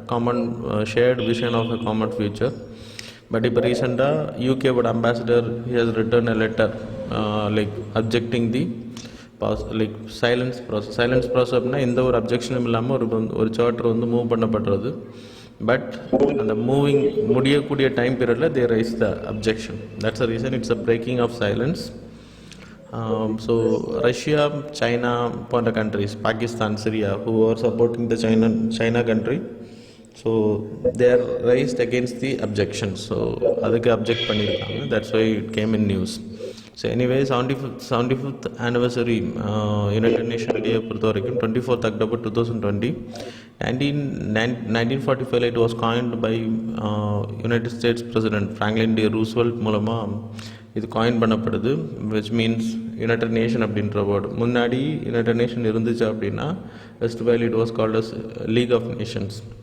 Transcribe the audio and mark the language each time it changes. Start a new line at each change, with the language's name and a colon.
English: Common shared vision of a common future. But
Tamil: இப்போ
English: ரீசெண்டாக யூகேவோட ambassador he has written a letter like objecting the like silence process.
Tamil: Silence process அப்படின்னா எந்த ஒரு அப்ஜெக்ஷனும் இல்லாமல் ஒரு charter வந்து மூவ் பண்ணப்படுறது.
English: but
Tamil: அந்த முடியக்கூடிய
English: Time பீரியடில் they raise the objection. That's the reason it's a breaking of silence. So Russia, China
Tamil: போன்ற
English: countries, Pakistan, Syria, who are supporting the China country, so they are raised against the objection.
Tamil: So அதுக்கு object பண்ணியிருக்காங்க.
English: That's why it came in news. So anyway, 75th anniversary United Nations Day
Tamil: பொறுத்த வரைக்கும்
English: 24th October 2020. 1945 it was coined by United States President Franklin D.
Tamil: Roosevelt மூலமாக இது coin பண்ணப்படுது.
English: which means
Tamil: United nation அப்படின்ற word. முன்னாடி
English: united nation
Tamil: இருந்துச்சு அப்படின்னா
English: West while it was called as League of Nations.